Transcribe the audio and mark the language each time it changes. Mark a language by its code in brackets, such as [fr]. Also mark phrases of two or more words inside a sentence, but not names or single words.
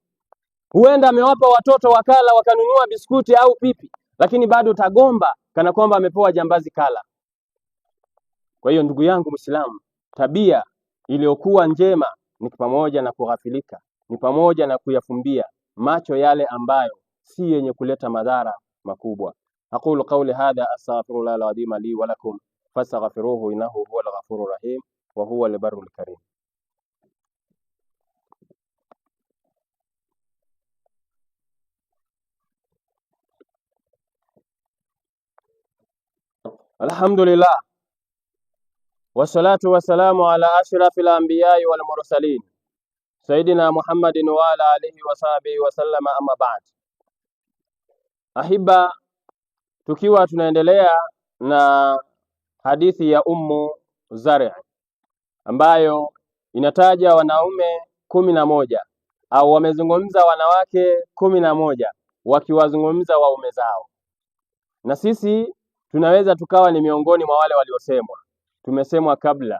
[sw] Huenda amewapa watoto wakala wakanunua biskuti au pipi, lakini bado utagomba kana kwamba amepewa jambazi kala. Kwa hiyo ndugu yangu Muislamu, tabia iliyokuwa njema ni pamoja na kughafilika, ni pamoja na kuyafumbia macho yale ambayo si yenye kuleta madhara makubwa. [ar] أقول قولي هذا أستغفر الله العظيم لي ولكم فاستغفروه إنه هو الغفور الرحيم وهو البر الكريم. الحمد لله والصلاة والسلام على أشرف الأنبياء والمرسلين سيدنا محمد وعلى آله وصحبه وسلم، أما بعد. [sw] Ahiba, tukiwa tunaendelea na hadithi ya Ummu Zari' ambayo inataja wanaume 11 au wamezungumza wanawake 11 wakiwazungumza waume zao, na sisi tunaweza tukawa ni miongoni mwa wale waliosemwa, tumesemwa kabla.